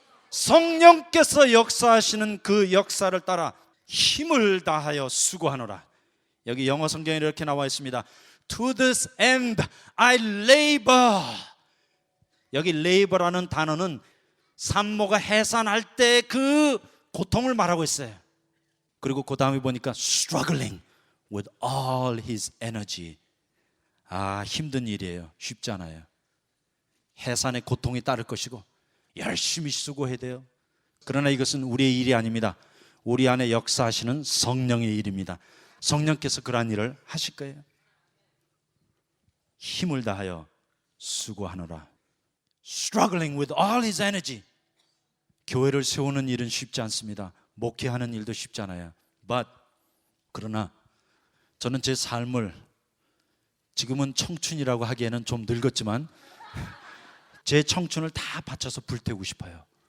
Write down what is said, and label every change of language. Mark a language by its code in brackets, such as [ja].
[ko] 성령께서 역사하시는 그 역사를 따라 힘을 다하여 수고하노라. 여기 영어 성경에 이렇게 나와 있습니다. [en] To this end I labor. [ko] 여기 labor라는 단어는 산모가 해산할 때 그 고통을 말하고 있어요. 그리고 그 다음에 보니까 [en] struggling with all his energy. [ko] 힘든 일이에요. 쉽지 않아요. 해산의 고통이 따를 것이고 열심히 수고해야 돼요. 그러나 이것은 우리의 일이 아닙니다. 우리 안에 역사하시는 성령의 일입니다. 성령께서 그러한 일을 하실 거예요. 힘을 다하여 수고하노라. [en] Struggling with all his energy. [ko] 교회를 세우는 일은 쉽지 않습니다. 목회하는 일도 쉽지 않아요. 그러나 저는 제 삶을 지금은 청춘이라고 하기에는 좀 늙었지만 제 청춘을 다 바쳐서 불태우고 싶어요.